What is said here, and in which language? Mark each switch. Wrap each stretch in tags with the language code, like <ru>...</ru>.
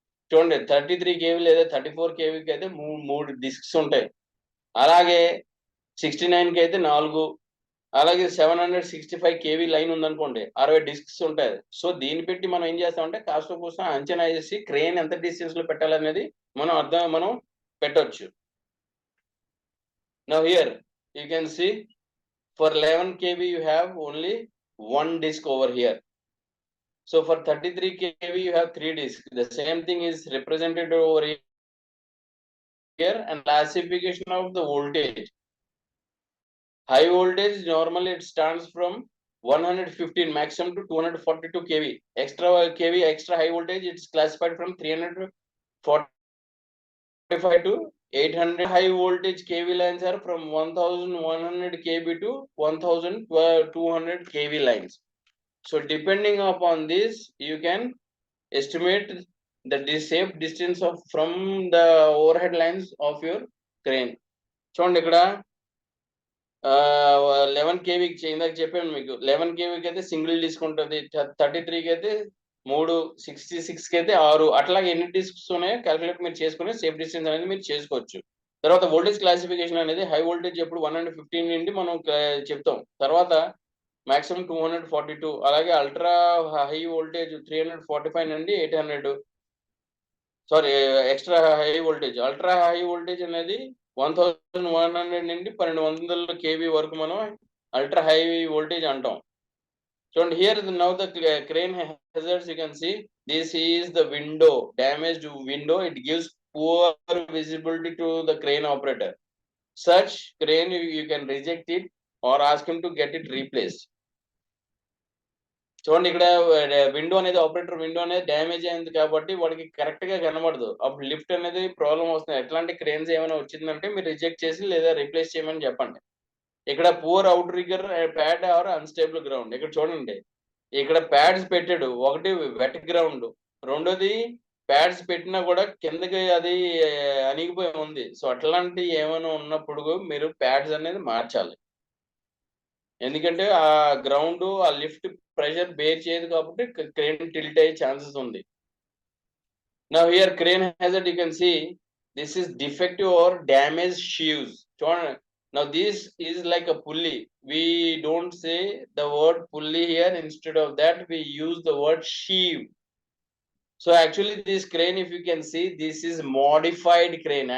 <te>చూడండి 33 kV లేదా 34 kVకి అయితే మూడు డిస్క్స్ ఉంటాయి. అలాగే 69 కి అయితే 4, అలాగే 765 kV లైన్ ఉందనుకోండి 60 డిస్క్స్ ఉంటాయి. సో దీన్ని పెట్టి మనం ఏం చేస్తామంటే కాస్త కోసం అంచనా వేసి క్రేన్ ఎంత డిస్టెన్స్ లో పెట్టాలనేది మనం పెట్టొచ్చు.</te> <en>Now here you can see for 11 kV you have only one disc over here. So for 33 kV you have 3 discs. The same thing is represented over here and classification of the voltage. High voltage normally it starts from 115 maximum to 242 kV. Extra high voltage it's classified from 345 to 800. High voltage kV lines are from 1100 kV to 1200 kV lines. So depending upon this you can estimate the safe distance from the overhead lines of your crane.</en> <te>చూడండి ఇక్కడ 11 kVకి ఇందాక చెప్పాను మీకు 11 kVకి అయితే single disc ఉంటుంది, 33కి అయితే 3, 66కి అయితే 6, అట్లాగే ఎన్ని డిస్క్స్ ఉన్నాయో క్యాలిక్యులేట్ మీరు చేసుకుని సేఫ్ డిస్టెన్స్ అనేది మీరు చేసుకోవచ్చు. తర్వాత వోల్టేజ్ క్లాసిఫికేషన్ అనేది హై వోల్టేజ్ ఎప్పుడు 115 నుండి మనం చెప్తాం, తర్వాత మాక్సిమం 242, అలాగే అల్ట్రా హై వోల్టేజ్ 345 నుండి 800, sorry extra high voltage ultra high voltage అనేది 1100 నుండి 1200 kV వరకు మనం అల్ట్రా హై వోల్టేజ్ అంటాం. చూడండి</te> <en>here now the crane hazards you can see this is the window, damaged window, it gives poor visibility to the crane operator. Such crane you can reject it or ask him to get it replaced.</en> <te>చూడండి ఇక్కడ window అనేది operator window అనేది damage అయింది కాబట్టి వాడికి correct గా కనబడదు, అప్పుడు లిఫ్ట్ అనేది ప్రాబ్లం వస్తుంది. ఎట్లాంటి క్రేన్స్ ఏమైనా వచ్చిందంటే మీరు రిజెక్ట్ చేసి లేదా రీప్లేస్ చేయమని చెప్పండి. ఇక్కడ</te> <en>Poor outrigger pad or unstable ground.</en> <te>ఇక్కడ చూడండి ఇక్కడ ప్యాడ్స్ పెట్టాడు, ఒకటి వెట్ గ్రౌండ్, రెండోది ప్యాడ్స్ పెట్టినా కూడా కిందకి అది అణిగిపోయి ఉంది. సో అట్లాంటి ఏమైనా ఉన్నప్పుడు మీరు ప్యాడ్స్ అనేది మార్చాలి, ఎందుకంటే ఆ గ్రౌండ్ ఆ లిఫ్ట్ ప్రెషర్ బేర్ చేయదు కాబట్టి క్రేన్ టిల్ట్ అయ్యే ఛాన్సెస్ ఉంది.</te> <en>Now here crane hazard you can see this is defective or damaged sheaves. Now this is like a pulley, we don't say the word pulley here, instead of that we use the word sheave. So actually this crane, if you can see, this is modified crane.</en>